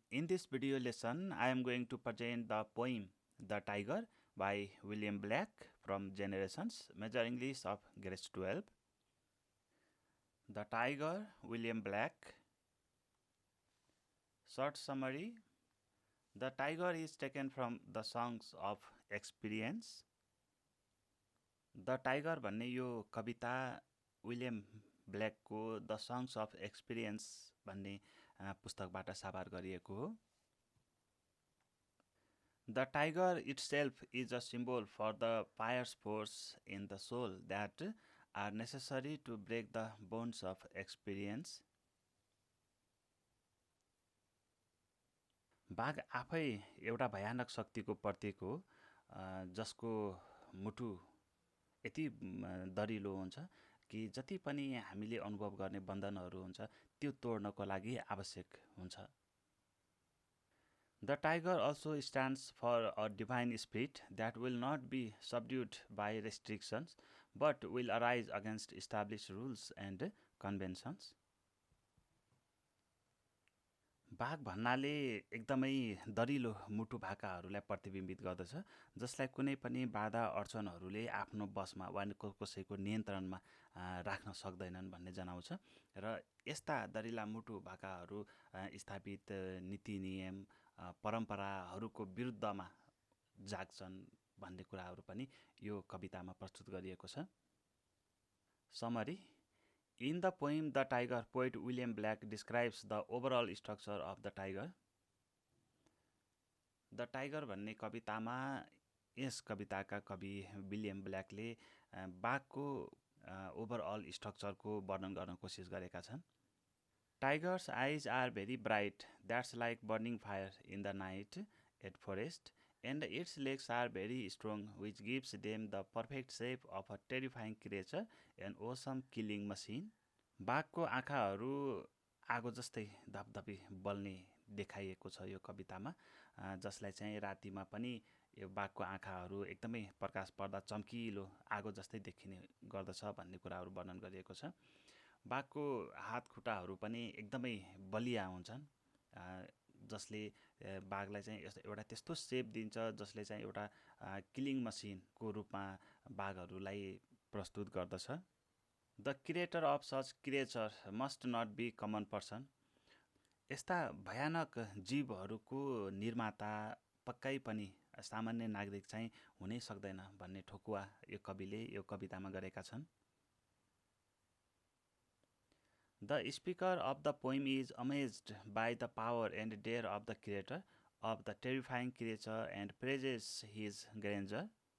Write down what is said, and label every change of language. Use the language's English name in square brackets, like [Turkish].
[English] In this video lesson, I am going to present the poem The Tiger by William Black from Generations, Major English of Grade 12. The Tiger, William Black. Short summary. The Tiger is taken from the Songs of Experience. [Nepali] The Tiger भन्ने यो कविता William ब्ल्याकको the songs of experience भन्ने पुस्तकबाट साभार गरिएको हो. [English] The tiger itself is a symbol for the pious force in the soul that are necessary to break the bonds of experience. [Nepali] बाघ आफै एउटा भयानक शक्तिको प्रतीक हो जसको मुटु यति दरिलो हुन्छ कि जति पनि हामीले अनुभव गर्ने बन्धनहरू हुन्छ त्यो तोड्नको लागि आवश्यक हुन्छ. [English] The tiger also stands for a divine spirit that will not be subdued by restrictions but will arise against established rules and conventions. [Nepali] बाघ भन्नाले एकदमै दरिलो मुटु भाकाहरूलाई प्रतिबिम्बित गर्दछ जसलाई कुनै पनि बाधा अडचनहरूले आफ्नो बसमा वा कसैको नियन्त्रणमा राख्न सक्दैनन् भन्ने जनाउँछ र यस्ता दरिला मुटु भाकाहरू स्थापित नीति नियम परम्पराहरूको विरुद्धमा जाग्छन् भन्ने कुराहरू पनि यो कवितामा प्रस्तुत गरिएको छ. [English] Summary. In the poem The Tiger, poet William Black describes the overall structure of the tiger. [Nepali] The Tiger भन्ने कवितामा यस कविताका कवि विलियम ब्ल्याकले बाघको [English] overall स्ट्रक्चरको [Nepali] वर्णन गर्न कोसिस गरेका छन्. [English] Tiger's eyes are very bright, that's like burning fire in the night at forest, and its legs are very strong, which gives them the perfect shape of a terrifying creature, an awesome killing machine. [Nepali] बाघको आँखाहरू आगो जस्तै धपधपी बल्ने देखाइएको छ यो कवितामा जसलाई चाहिँ रातिमा पनि यो बाघको आँखाहरू एकदमै प्रकाश पर्दा चम्किलो आगो जस्तै देखिने गर्दछ भन्ने कुराहरू वर्णन गरिएको छ. बाघको हात खुट्टाहरू पनि एकदमै बलिया हुन्छन् जसले बाघलाई चाहिँ एउटा त्यस्तो सेप दिन्छ जसले चाहिँ एउटा [English] killing मसिनको [Nepali] रूपमा बाघहरूलाई प्रस्तुत गर्दछ. [English] The creator of such creature must not be common person. [Nepali] यस्ता भयानक जीवहरूको निर्माता पक्कै पनि सामान्य नागरिक चाहिँ हुनै सक्दैन भन्ने ठोकुवा यो कविले यो कवितामा गरेका छन्. [English] The speaker of the poem is amazed by the power and dare of the creator of the terrifying creature and praises his grandeur.